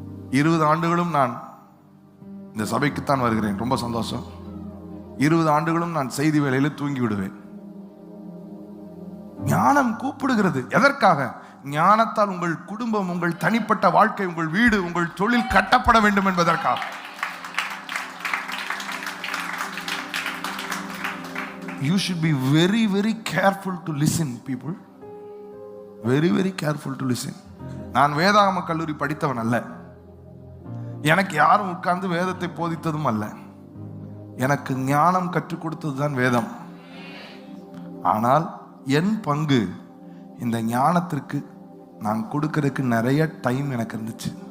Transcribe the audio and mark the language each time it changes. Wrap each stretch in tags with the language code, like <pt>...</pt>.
<ta>20 ஆண்டுகளும் நான் இந்த சபைக்குத்தான் வருகிறேன். ரொம்ப சந்தோஷம். 20 ஆண்டுகளும் நான் செய்தி வேளையில தூங்கி விடுவேன். ஞானம் கூப்பிடுகிறது. எதற்காக? ஞானத்தால் உங்கள் குடும்பம், உங்கள் தனிப்பட்ட வாழ்க்கை, உங்கள் வீடு, உங்கள் தொழில் கட்டப்பட வேண்டும் என்பதற்காக.</ta> <en>You should be very, very careful to listen, people. Very, very careful to listen.</en> <ta>நான் வேதாகம கல்லூரி படித்தவன் அல்ல. எனக்கு யாரும் உட்கார்ந்து வேதத்தை போதித்ததும் அல்ல. எனக்கு ஞானம் கற்றுக் கொடுத்ததுதான் வேதம். ஆனால் என் பங்கு இந்த ஞானத்திற்கு நான் கொடுக்கிறதுக்கு நிறைய டைம் எனக்கு இருந்துச்சு.</ta>